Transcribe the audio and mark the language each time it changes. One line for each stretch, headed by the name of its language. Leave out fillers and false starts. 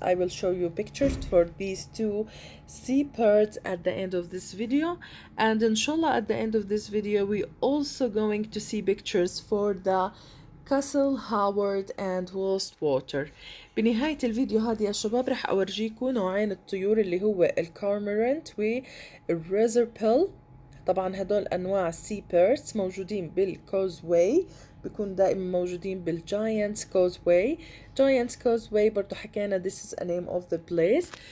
English: I will show you pictures for these two seabirds at the end of this video, and inshallah at the end of this video we also going to see pictures for the Castle Howard and Wastwater.
Arabic: بنهاية الفيديو هذا يا شباب رح أورجيكم نوعين الطيور اللي هو الكورمورانت والريزربيل. طبعا هدول أنواع سي بيرتس موجودين بالكوزواي، بيكون دائما موجودين بالجاينتس كوزواي. جاينتس كوزواي برضو حكينا
English: this is a name of the place.